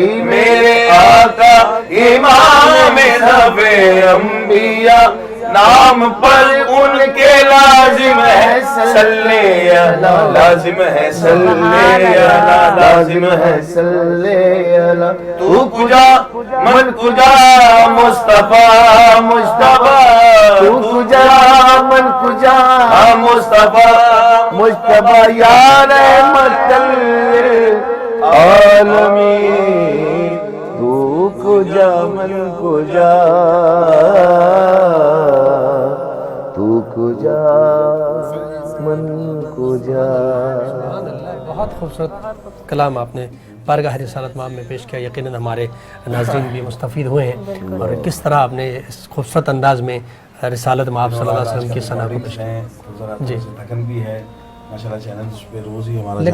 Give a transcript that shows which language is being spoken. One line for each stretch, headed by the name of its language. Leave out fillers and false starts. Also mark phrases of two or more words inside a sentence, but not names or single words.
Urdu: میرے آقا امام سب انبیاء, نام پر ان کے لازم ہے
Arabic: صلی اللہ,
Urdu: لازم ہے
Arabic: صلی اللہ,
Urdu: لازم ہے
Arabic: صلی اللہ.
Persian: تو کجا من کجا مصطفیٰ, مصطفیٰ, تو کجا من کجا مصطفیٰ, مصطفیٰ,
Arabic: یا رحمت للعالمین,
Persian: تو کجا من کجا, تو کجا من کجا.
Urdu: بہت خوبصورت کلام آپ نے بارگاہ رسالت مآب میں پیش کیا, یقیناً ہمارے ناظرین بھی مستفید ہوئے ہیں, اور کس طرح آپ نے اس خوبصورت انداز میں رسالت مآب
Arabic: صلی اللہ علیہ وسلم
Urdu: کی ثنا بھی پیش کی. جی بھی ہے ماشاءاللہ, چینلز پہ روز ہی ہمارا